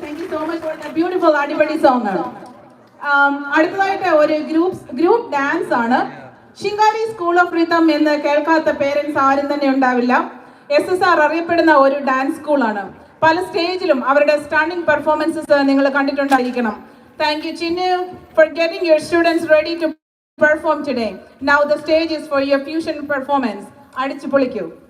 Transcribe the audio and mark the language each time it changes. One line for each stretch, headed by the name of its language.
English: Thank you so much for that beautiful
Malayalam: അടിപൊളി song ആണ്. അടുത്തതായിട്ട് ഒരു ഗ്രൂപ്പ് ഡാൻസ് ആണ്. ശിങ്കാരി സ്കൂൾ ഓഫ് റിതം എന്ന് കേൾക്കാത്ത പേരൻസ് ആരും തന്നെ ഉണ്ടാവില്ല. SSR അറിയപ്പെടുന്ന ഒരു ഡാൻസ് സ്കൂളാണ്. പല സ്റ്റേജിലും അവരുടെ സ്റ്റണ്ണിംഗ് പെർഫോമൻസസ് നിങ്ങൾ കണ്ടിട്ടുണ്ടായിരിക്കണം.
English: Thank you, Chinnu, for getting your students ready to perform today. Now the stage is for your fusion performance.
Malayalam: അടിച്ചു പൊളിക്കൂ.